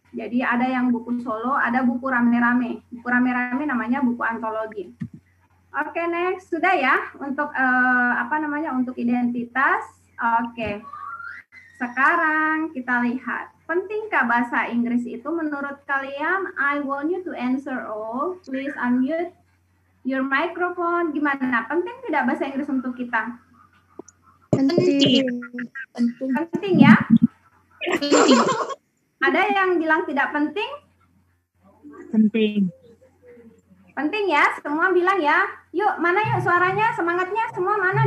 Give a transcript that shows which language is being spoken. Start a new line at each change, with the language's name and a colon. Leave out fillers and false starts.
Indonesian: Jadi ada yang buku solo, ada buku rame-rame. Buku rame-rame namanya buku antologi. Oke, next. Sudah ya untuk untuk identitas. Oke. Sekarang kita lihat, pentingkah bahasa Inggris itu menurut kalian?
English: I want you to answer all. Please unmute your microphone.
Indonesian: Gimana? Penting tidak bahasa Inggris untuk kita? Penting. Penting ya? Penting. Ada yang bilang tidak penting? Penting. Penting ya? Semua bilang ya. Yuk, mana yuk suaranya, semangatnya semua mana?